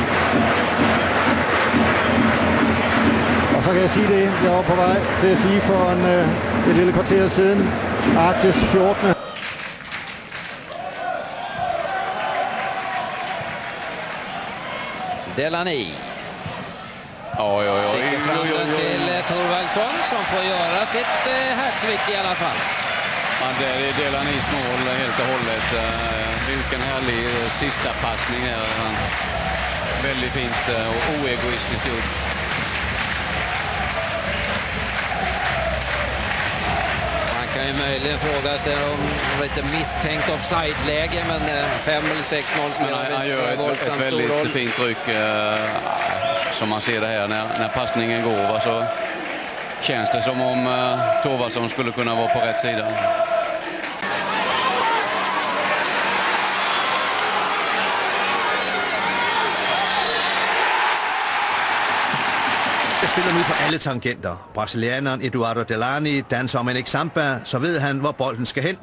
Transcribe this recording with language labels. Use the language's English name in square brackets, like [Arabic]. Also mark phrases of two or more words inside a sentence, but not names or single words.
[Danish] Og så kan jeg sige det, jeg var på vej til at sige for et lille kvarter siden. Arces 14. Delaney. [Swedish] Lägger fram den till Thorvaldsson som får göra sitt hattrick i alla fall. Ja, det är Delaneys mål helt och hållet. Vilken härlig sista passning här. Väldigt fint och oegoistiskt gjort. Man kan ju möjligen fråga sig om lite misstänkt offside-läge, men 5 eller 6-0 spelar han gör ett väldigt fint tryck som man ser det här när passningen går. Va, så känns det som om Thorvaldsson skulle kunna vara på rätt sida. [Danish] Spiller nu på alle tangenter. Brasilianeren Eduardo Delaney danser om en examba, så ved han, hvor bolden skal hen.